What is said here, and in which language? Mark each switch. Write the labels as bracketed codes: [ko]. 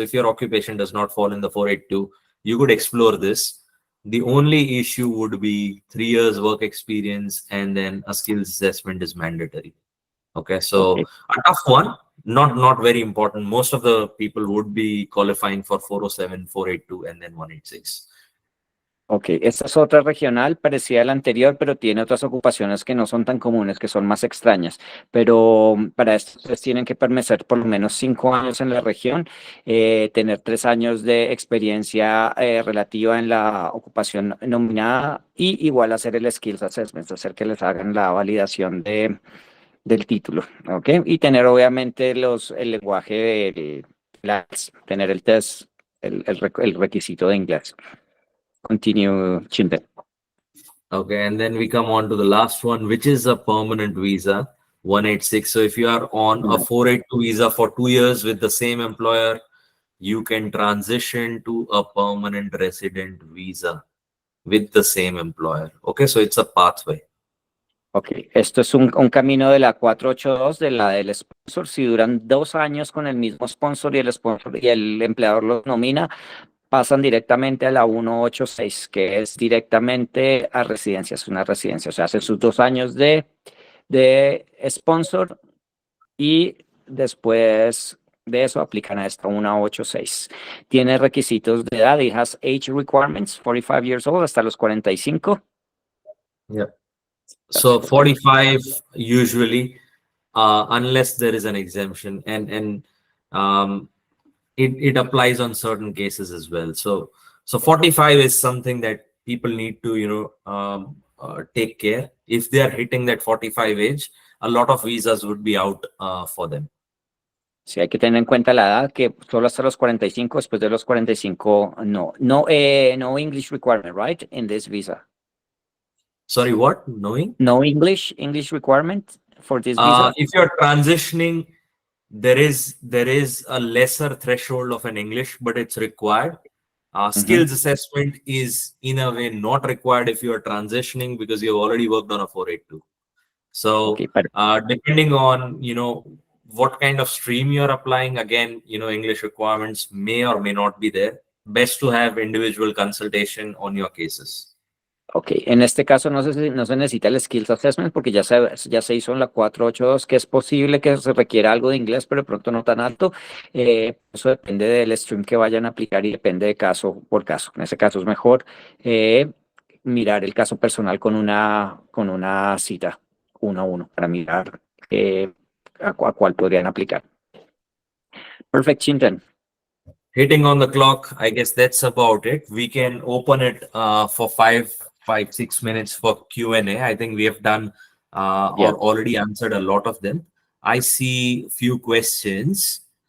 [en] So if your occupation does not fall in the 482, you could explore this. The only issue would be 3 years work experience, and then a skills assessment is mandatory. Okay, so a tough one, not very important. Most of the people would be qualifying for 407, 482, and then 186. [es] Ok, esta es otra regional parecida a la anterior, pero tiene otras ocupaciones que no son tan comunes, que son más extrañas. Pero para esto ustedes tienen que permanecer por lo menos 5 años en la región, tener 3 años de experiencia relativa en la ocupación nominada, y igual hacer el Skills Assessment, hacer que les hagan la validación del título, ¿ok? Y tener obviamente el lenguaje del inglés, tener el test, el requisito de inglés. [en] Continue, Chintan. Okay, and then we come on to the last one, which is a permanent visa, 186. So if you are on a 482 visa for 2 years with the same employer, you can transition to a permanent resident visa with the same employer. Okay, so it's a pathway. [es] Ok, esto es un camino de la 482, de la del sponsor. Si duran 2 años con el mismo sponsor y el empleador los nomina, pasan directamente a la 186, que es directamente a residencia, es una residencia. O sea, hacen sus 2 años de sponsor y después de eso aplican a esta 186. Tiene requisitos de edad, [en] it has age requirements, 45 years old, [es] hasta los 45. [en] Yeah. So 45 usually, unless there is an exemption, and it applies on certain cases as well. So 45 is something that people need to take care. If they are hitting that 45 age, a lot of visas would be out for them. [es] Sí, hay que tener en cuenta la edad, que solo hasta los 45, después de los 45, no. [en] No English requirement, right? In this visa. Sorry, what? Knowing? No English requirement for this visa? If you're transitioning, there is a lesser threshold of an English, but it's required. Skills assessment is in a way not required if you are transitioning because you've already worked on a 482. So Okay, but depending on what kind of stream you're applying, again, English requirements may or may not be there. Best to have individual consultation on your cases. [es] ok, en este caso no se necesita el Skills Assessment porque ya se hizo en la 482, que es posible que se requiera algo de inglés, pero de pronto no tan alto. Eso depende del stream que vayan a aplicar y depende de caso por caso. En ese caso es mejor mirar el caso personal con una cita 1-1 para mirar a cuál podrían aplicar. [en] Perfect, Chintan. Hitting on the clock, I guess that's about it. We can open it for 6 minutes for Q&A. I think we have done Yeah. or already answered a lot of them. I see few questions.